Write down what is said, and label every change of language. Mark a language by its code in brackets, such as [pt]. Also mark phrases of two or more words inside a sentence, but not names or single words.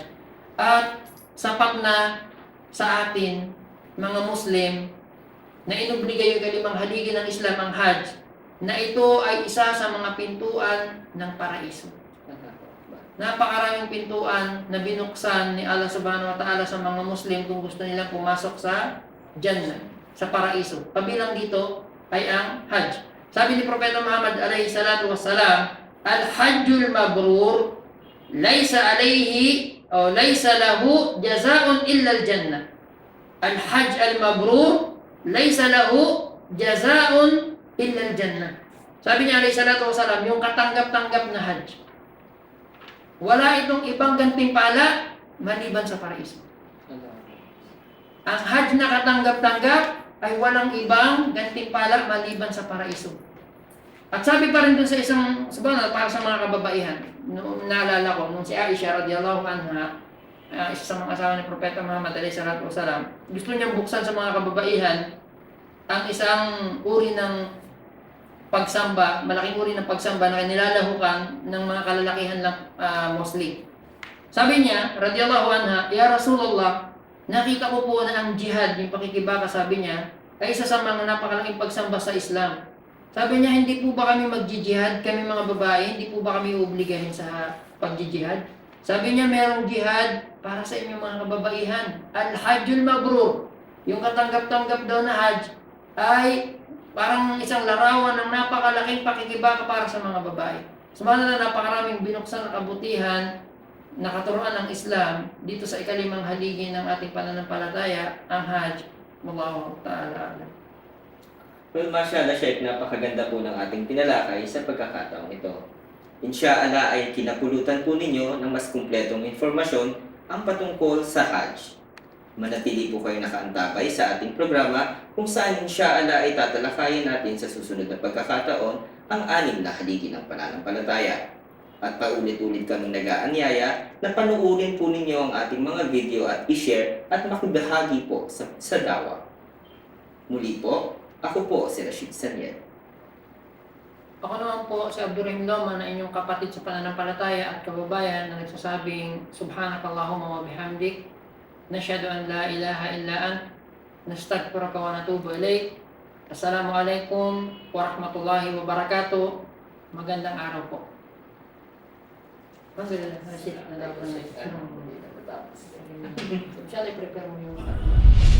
[tl] At sapat na sa atin, mga Muslim, na inobliga yung kalimang haligi ng Islam ang Hajj, na ito ay isa sa mga pintuan ng paraiso. Napakaraming pintuan na binuksan ni Allah [ar] سبحانه وتعالى [tl] sa mga Muslim kung gusto nilang pumasok sa Jannah, sa paraiso. Kabilang dito ay ang Hajj. Sabi ni Propeta Muhammad [ar] عليه الصلاة والسلام, الحج المبرور ليس عليه [tl] o [ar] ليس له جزاء إلا الجنة. الحج المبرور ليس له جزاء إلا الجنة. [tl] Sabi niya [ar] عليه الصلاة والسلام, [tl] yung katanggap-tanggap na Hajj, wala itong ibang gantimpala maliban sa paraiso. Ang Hajj na katanggap-tanggap ay walang ibang gantimpala maliban sa paraiso. At sabi pa rin dun sa isang, para sa mga kababaihan, naalala ko, nung si Aisha [ar] رضي الله عنها, [tl] isa sa mga asawa ni Propeta Muhammad [ar] عليه الصلاة والسلام, [tl] gusto niyang buksan sa mga kababaihan ang isang uri ng pagsamba, malaking uri ng pagsamba na nilalahukan ng mga kalalakihan lang Muslim. Sabi niya, [ar] رضي الله عنها، يا رسول الله, [tl] nakita ko po na ang jihad, yung pakikibaka, sabi niya, ay isa sa mga napakalaking pagsamba sa Islam. Sabi niya, hindi po ba kami magjihad, kami mga babae, hindi po ba kami uobligahin sa pagjihad? Sabi niya, merong jihad para sa inyong mga kababaihan. [ar] الحج المبرور, [tl] yung katanggap-tanggap daw na Hajj, ay parang isang larawan ng napakalaking pakikibaka para sa mga babae. Sumanala, napakaraming binuksan na kabutihan na katuruan ng Islam dito sa ikalimang haligi ng ating pananampalataya, ang Hajj. [ar] والله تعالى أعلم. [tl] Well, mashallah, Sheikh, napakaganda po ng ating tinalakay sa pagkakataong ito. Insyaallah ay kinapulutan po ninyo ng mas kumpletong informasyon ang patungkol sa Hajj. Manatili po kayo nakaantabay sa ating programa kung saan insyaallah ay tatalakayin natin sa susunod na pagkakataon ang 6 na haligi ng pananampalataya. At paulit-ulit kaming nag-aanyaya na panuurin po ninyo ang ating mga video at i-share at makibahagi po sa dawa. Muli po, ako po si Rashid Saniel. Ako naman po si Abdurrahim Loma na inyong kapatid sa pananampalataya at kababayan na nagsasabing [ar] سبحانك اللهم وبحمدك، نشهد أن لا إله إلا أنت، نستغفرك ونتوب إليك. السلام عليكم ورحمة الله وبركاته. [tl] Magandang araw po. Alhamdulillah, Rashid, nalaban na ito. Inshallah, prepare mo yung